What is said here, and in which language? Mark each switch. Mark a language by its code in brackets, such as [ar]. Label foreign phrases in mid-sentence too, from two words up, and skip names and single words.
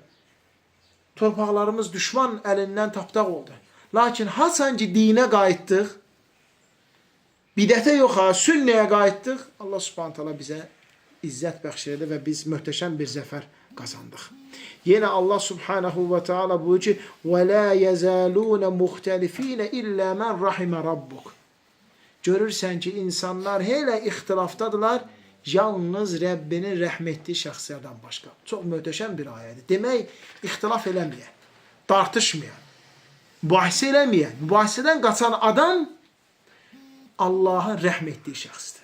[az] Torpaqlarımız düşman əlindən tapdaq oldu. Lakin haçan ki dinə qayıtdıq, bidətə yox ha, sünnəyə qayıtdıq, Allah [ar] سبحانه تعالى [az] bizə izzət bəxş edir və biz möhtəşəm bir zəfər qazandıq. Yenə Allah [ar] سبحانه وتعالى [az] buyur ki, [ar] وَلَا يَزَالُونَ مُخْتَلِف۪ينَ إِلَّا مَنْ رَحِمَ رَبُّكُ. [az] Görürsən ki, insanlar hələ ixtilafdadırlar, yalnız Rəbbinin rəhm etdiyi şəxslərdən başqa. Çox möhtəşəm bir ayədir. Demək, ixtilaf eləməyən, tartışmayan, mübahisə eləməyən, mübahisədən qaçan adam Allahın rəhm etdiyi şəxsdir.